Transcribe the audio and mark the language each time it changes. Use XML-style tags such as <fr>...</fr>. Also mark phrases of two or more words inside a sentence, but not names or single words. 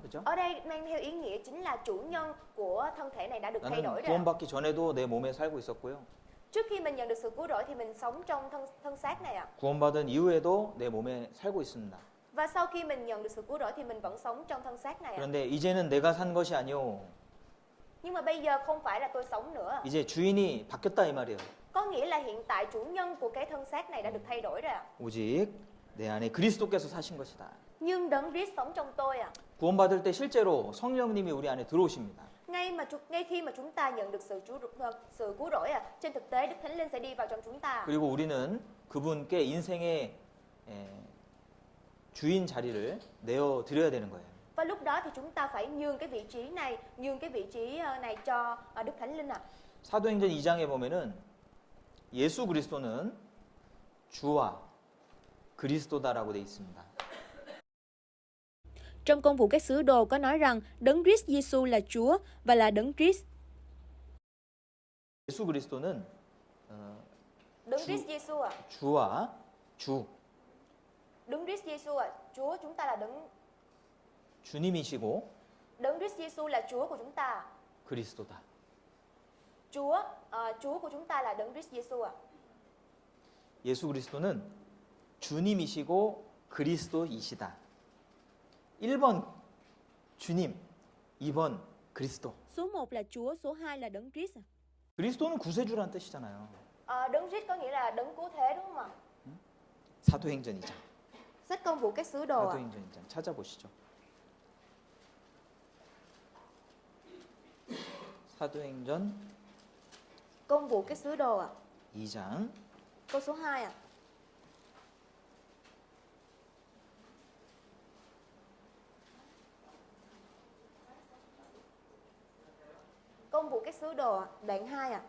<ko>그죠?</ko> <vi>Ở đây mang theo ý nghĩa chính là chủ nhân của thân thể này đã được thay</vi> <ko>나는</ko> <vi>đổi rồi.</vi> <ko>구원받기 전에도 내 몸에 살고 있었고요.</ko> <vi>Trước khi mình nhận được sự cứu rỗi thì mình sống trong thân xác này ạ.</vi> <ko>구원받은 이후에도 내 몸에 살고 있습니다.</ko> <vi>Và sau khi mình nhận được sự cứu rỗi thì mình vẫn sống trong thân xác này ạ.</vi> <ko>그런데 이제는 내가 산 것이 아니요.</ko> <vi>Nhưng mà bây giờ không phải là tôi sống nữa.</vi> <ko>이제 주인이 바뀌었다 이 말이에요.</ko> <vi>Có nghĩa là hiện tại chủ nhân của cái thân xác này đã được thay đổi rồi ạ.</vi> <ko>오직 내 안에 그리스도께서 사신 것이다.</ko> <vi>Nhưng đấng Christ sống trong tôi ạ.</vi> <ko>구원받을 때 실제로 성령님이 우리 안에 들어오십니다.</ko> <vi>Ngay khi mà chúng ta nhận được sự cứu rỗi trên thực tế Đức Thánh Linh sẽ đi vào trong chúng ta.</vi> <ko>그리고 우리는 그분께 인생의 주인 자리를 내어 드려야 되는 거예요.</ko> <vi>Và lúc đó thì chúng ta phải nhường cái vị trí này cho Đức Thánh Linh ạ.</vi> <ko>사도행전 2장에 보면은 예수 그리스도는 주와 그리스도다라고 돼 있습니다.</ko> <vi>Trong công vụ các sứ đồ có nói rằng đấng Christ Giêsu là Chúa và là đấng Christ.</vi> <ko>예수 그리스도는</ko> <vi>Đấng Christ Giêsu ạ.</vi> <ko>주와 주</ko> <vi>Đấng Christ Giêsu ạ. Chúa chúng ta là đấng</vi> <ko>주님이시고</ko> <vi>Đấng Christ Giêsu là Chúa của chúng ta.</vi> <ko>그리스도다.</ko> <vi>Chúa của chúng ta là đấng Christ Giêsu ạ.</vi> <ko>예수 그리스도는 주님이시고 그리스도이시다. 1번 주님, 2번 그리스도.</ko> <vi>Số 1 là Chúa, số 2 là đấng Christ.</vi> <ko>그리스도는 구세주라는 뜻이잖아요.</ko> <vi>Đấng Christ có nghĩa là đấng cứu thế đúng không ạ?</vi> <ko>사도행전 2장.</ko> <vi>Sách công vụ các sứ đồ ạ.</vi> <ko>사도행전 2장 찾아보시죠. 사도행전</ko> <vi>Công vụ các sứ đồ ạ.</vi> <ko>2장</ko> <vi>Câu số 2 ạ. Công vụ các sứ đồ ạ, đoạn 2 ạ.</vi>